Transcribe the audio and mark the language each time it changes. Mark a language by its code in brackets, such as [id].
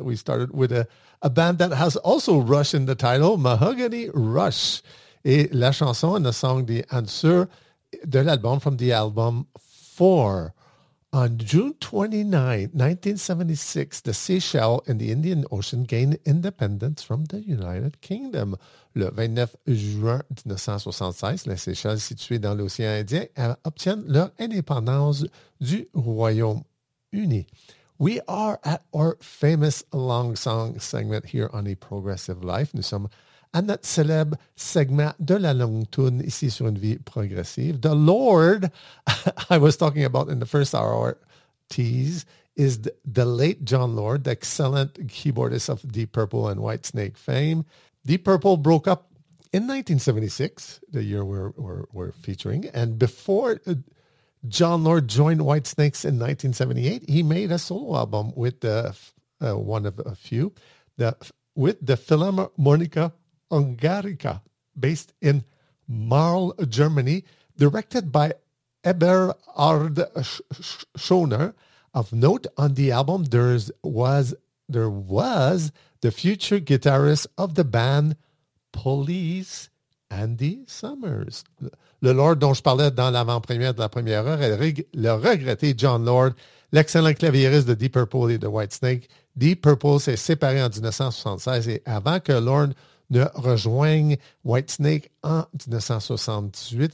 [en] We started with a band that has also Rush in the title, Mahogany Rush. [fr] Et la chanson, [en] and the song, The Answer, [fr] de l'album, [en] from the album 4. On June 29, 1976, the Seychelles in the Indian Ocean gained independence from the United Kingdom. [fr] Le 29 juin 1976, les Seychelles, situées dans l'océan Indien, obtiennent leur indépendance du Royaume-Uni. [en] We are at our famous long song segment here on A Progressive Life. [fr] Nous sommes à notre célèbre segment de la longue toune ici sur une vie progressive. [en] The Lord, I was talking about in the first hour tease, is the late John Lord, the excellent keyboardist of Deep Purple and Whitesnake fame. Deep Purple broke up in 1976, the year we're featuring, and before John Lord joined Whitesnakes in 1978, he made a solo album with the Philharmonica Ungarica, based in Marl, Germany, directed by Eberhard Schoner. Of note on the album, there was the future guitarist of the band Police, Andy Summers. [fr] Le Lord dont je parlais dans l'avant-première de la première heure, le regretté John Lord, l'excellent claviériste de Deep Purple et de Whitesnake. Deep Purple s'est séparé en 1976 et avant que Lord ne rejoigne Whitesnake en 1978.